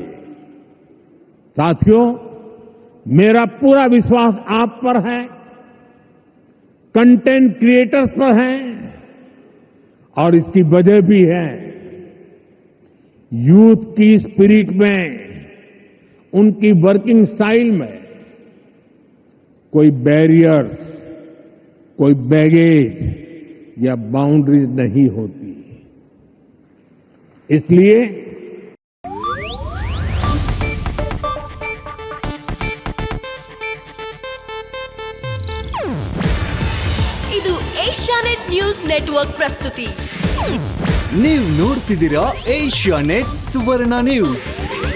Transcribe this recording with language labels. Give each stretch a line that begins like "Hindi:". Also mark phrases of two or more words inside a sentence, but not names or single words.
Hindi: साथियों, मेरा पूरा विश्वास आप पर है,
English: content creators
Hindi: पर है, और इसकी वजह भी है यूथ की स्पिरिट में, उनकी
English: working style
Hindi: में कोई बैरियर्स, कोई बैगेज या बाउंड्रीज नहीं होती। इसलिए
Kannada: ಇದು ಏಷ್ಯಾನೆಟ್ ನ್ಯೂಸ್ ನೆಟ್ವರ್ಕ್ ಪ್ರಸ್ತುತಿ. ನೀವು ನೋಡ್ತಿದ್ದೀರಾ ಏಷ್ಯಾನೆಟ್ ಸುವರ್ಣ ನ್ಯೂಸ್.